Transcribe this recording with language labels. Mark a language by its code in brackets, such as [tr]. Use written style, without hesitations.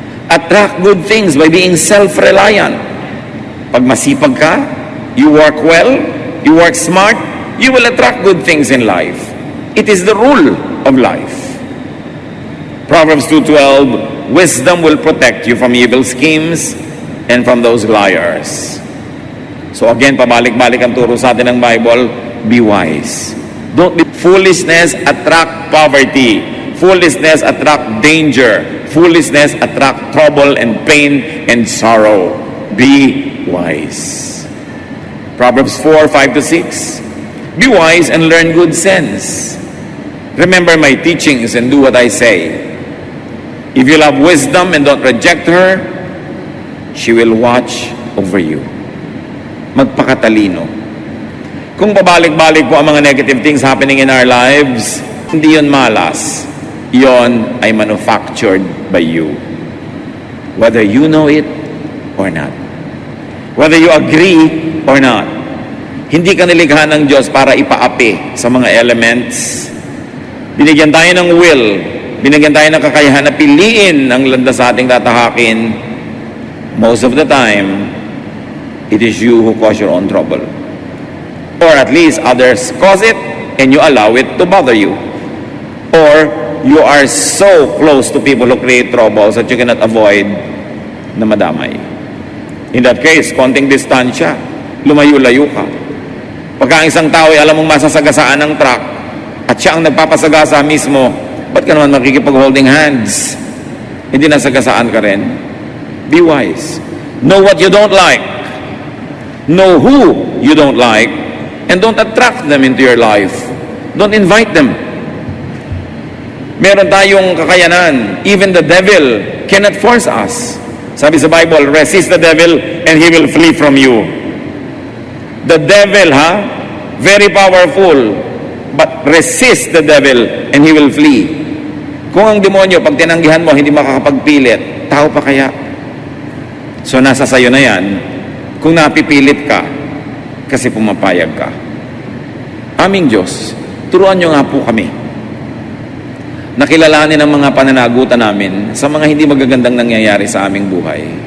[en] Attract good things by being self-reliant. [tl] Pag masipag ka, [en] you work well, you work smart, you will attract good things in life. It is the rule of life. Proverbs 2:12, wisdom will protect you from evil schemes and from those liars. [tl] So again, pabalik-balik ang turo sa atin ng Bible, [en] be wise. Don't be foolishness attract poverty. Foolishness attract danger. Foolishness attract trouble and pain and sorrow. Be wise. Proverbs 4:5-6. Be wise and learn good sense. Remember my teachings and do what I say. If you love wisdom and don't reject her, she will watch over you. [tl] Magpakatalino. Kung pabalik-balik po ang mga [en] negative things happening in our lives, [tl] hindi yun malas. Yon ay [en] manufactured by you. Whether you know it or not. Whether you agree or not. [tl] Hindi ka nilikha ng Diyos para ipaapi sa mga elements. Binigyan tayo ng will. Binigyan tayo ng kakayahan na piliin ang landas sa ating tatahakin. [en] Most of the time, it is you who cause your own trouble. Or at least others cause it and you allow it to bother you. Or you are so close to people who create troubles that you cannot avoid [tl] na madamay. [en] In that case, [tl] konting distansya, lumayo-layo ka. Pagka ang isang tao ay alam mong masasagasaan ng truck at siya ang nagpapasagasa mismo, ba't ka naman makikipag-holding hands? Hindi nasagasaan ka rin. [en] Be wise. Know what you don't like. Know who you don't like. And don't attract them into your life. Don't invite them. [tl] Meron tayong kakayanan. [en] Even the devil cannot force us. [tl] Sabi sa [en] Bible, resist the devil and he will flee from you. The devil, very powerful. But resist the devil and he will flee. [tl] Kung ang demonyo, pag tinanggihan mo, hindi makakapagpilit, tao pa kaya? So nasa sayo na yan, kung napipilit ka, kasi pumapayag ka. Aming Diyos, turuan nyo nga po kami. Nakilalanin ang mga pananagutan namin sa mga hindi magagandang nangyayari sa aming buhay.